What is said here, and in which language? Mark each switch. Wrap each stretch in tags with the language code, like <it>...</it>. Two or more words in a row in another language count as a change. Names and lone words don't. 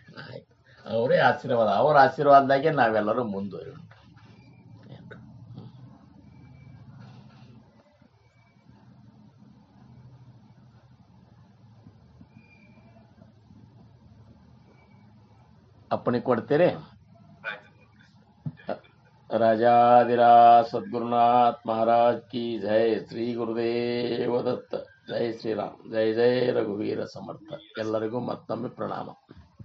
<kn>ಆಯ್ತು, ಅವರೇ ಆಶೀರ್ವಾದ, ಅವ್ರ ಆಶೀರ್ವಾದದಾಗೆ ನಾವೆಲ್ಲರೂ ಮುಂದುವರಿ. ಅಪ್ಪಣೆ ಕೊಡ್ತೀರಿ?</kn> <hi>राजाधिराज सद्गुरुनाथ महाराज की जय.</hi> <mr>श्री गुरुदेव दत्त. जय श्रीराम. जय जय रघुवीर समर्थ.</mr> <kn>ಎಲ್ಲರಿಗೂ ಮತ್ತೊಮ್ಮೆ ಪ್ರಣಾಮ.</kn>